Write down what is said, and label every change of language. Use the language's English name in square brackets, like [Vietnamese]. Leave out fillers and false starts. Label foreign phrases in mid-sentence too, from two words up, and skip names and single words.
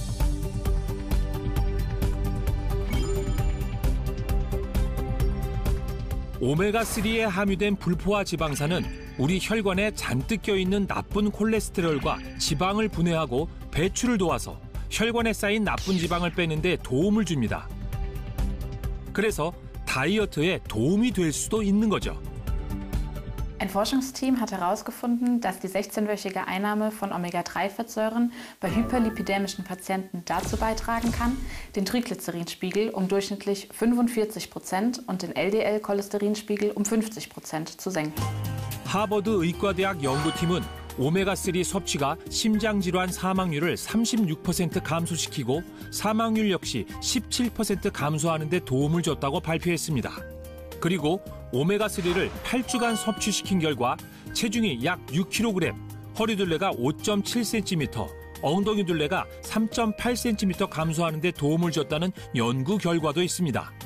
[Korean] 오메가3에 함유된 불포화 지방산은 우리 혈관에 잔뜩 껴있는 나쁜 콜레스테롤과 지방을 분해하고 배출을 도와서 혈관에 쌓인 나쁜 지방을 빼는 데 도움을 줍니다. 그래서 다이어트에 도움이 될 수도 있는 거죠. [German] Ein Forschungsteam hat herausgefunden, dass die 16-wöchige Einnahme von Omega-3-Fettsäuren bei hyperlipidämischen Patienten dazu beitragen kann, den Triglycerinspiegel um durchschnittlich 45% und den LDL-Cholesterinspiegel um 50% zu senken. [Korean] 하버드 의과대학 연구팀은 오메가3 섭취가 심장질환 사망률을 36% 감소시키고 사망률 역시 17% 감소하는 데 도움을 줬다고 발표했습니다. 그리고 오메가3를 8주간 섭취시킨 결과 체중이 약 6kg, 허리둘레가 5.7cm, 엉덩이둘레가 3.8cm 감소하는 데 도움을 줬다는 연구 결과도 있습니다.